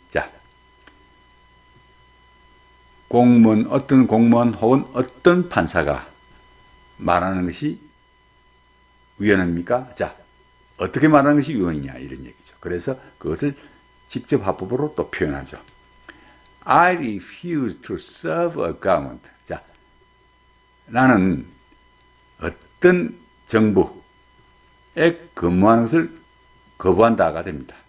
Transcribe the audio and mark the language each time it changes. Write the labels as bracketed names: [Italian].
[Korean] 자, 어떤 공무원 혹은 어떤 판사가 말하는 것이 우연입니까? 자, 어떻게 말하는 것이 우연이냐 이런 얘기죠. 그래서 그것을 직접 화법으로 또 표현하죠. [English] I refuse to serve a government. [Korean] 자, 나는 어떤 정부에 근무하는 것을 거부한다가 됩니다.